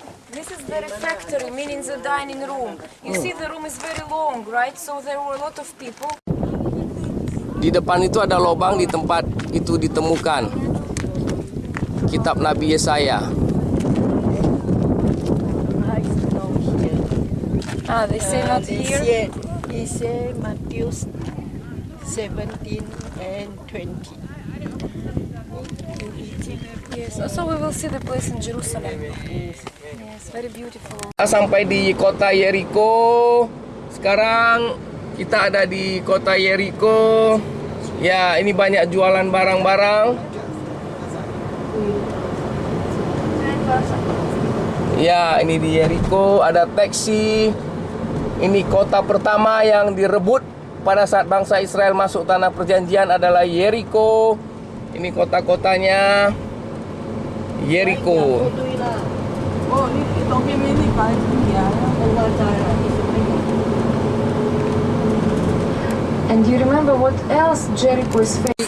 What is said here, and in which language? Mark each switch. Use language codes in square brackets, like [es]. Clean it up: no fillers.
[en] This is the refectory, meaning the dining room. You see the room is very long, right? So there were a lot of people. [id] Di depan itu ada lubang, di tempat itu ditemukan kitab Nabi Yesaya. [en] Ah, they say not here. He said Matthew 17 and 20. Yes, also we will see the place in Jerusalem. Yes, very beautiful. [id] Kita sampai di kota Yeriko. Sekarang kita ada di kota Yeriko. Ya, ini banyak jualan barang-barang. Ya, ini di Yeriko ada taksi. Ini kota pertama yang direbut pada saat bangsa Israel masuk tanah perjanjian adalah Yeriko. Ini kota-kotanya Yeriko. Oh, ini tongki ini paling ya. [en] And you remember what else Jericho is famous?